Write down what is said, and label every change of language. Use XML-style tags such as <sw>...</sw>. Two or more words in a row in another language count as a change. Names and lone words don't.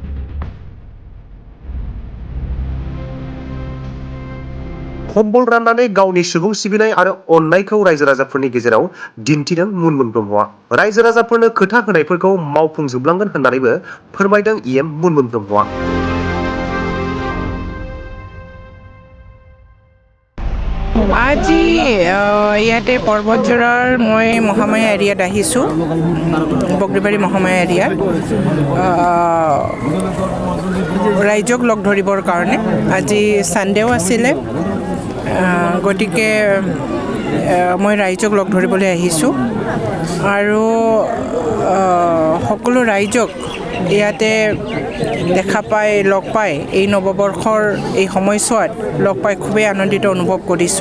<brx>कम्बल राननानै गावनि सुबुं सिबिनाय आरो अननायखौ रायजो राजाफोरनि गेजेराव दिन्थिदों मुनमुन ब्रह्मआ। रायजो राजाफोरनो खोथा होनायफोरखौ मावफुंजोबलांगोन होननानैबो फोरमायदों इएम मुनमुन ब्रह्मआ।</brx> <as>আজি ইয়াতে পৰ্বতজৰাৰ মই মহামায়া এৰিয়াত আহিছোঁ, বগৰীবাৰী মহামায়া এৰিয়াত ৰাইজক লগ ধৰিবৰ কাৰণে। আজি সানডেও আছিলে, গতিকে মই ৰাইজক লগ ধৰিবলৈ আহিছোঁ আৰু সকলো ৰাইজক ইয়াতে দেখা পাই লগ পাই এই নৱবৰ্ষৰ এই সময়ছোৱাত লগ পাই খুবেই আনন্দিত অনুভৱ কৰিছোঁ।</as>